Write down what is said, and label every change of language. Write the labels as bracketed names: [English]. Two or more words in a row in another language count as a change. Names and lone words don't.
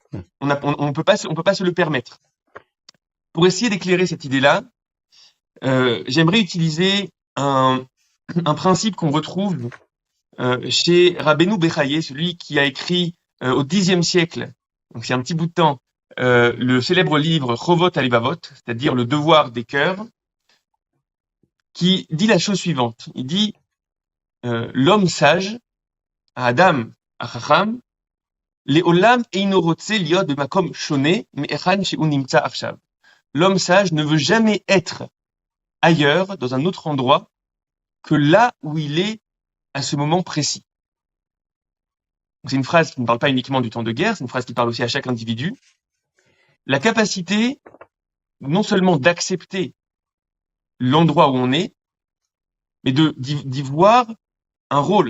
[French] On peut pas se le permettre. Pour essayer d'éclairer cette idée-là, j'aimerais utiliser un principe qu'on retrouve chez Rabbeinu Bechaye, celui qui a écrit au Xe siècle, donc c'est un petit bout de temps, le célèbre livre Chovot Halevavot, c'est-à-dire le devoir des cœurs, qui dit la chose suivante. Il dit l'homme sage, [Hebrew] אדם החכם לעולם אינו רוצה להיות במקום שונה מכאן שהוא נמצא עכשיו. [French] L'homme sage ne veut jamais être ailleurs, dans un autre endroit, que là où il est à ce moment précis. C'est une phrase qui ne parle pas uniquement du temps de guerre, c'est une phrase qui parle aussi à chaque individu. La capacité, non seulement d'accepter l'endroit où on est, mais d'y voir un rôle.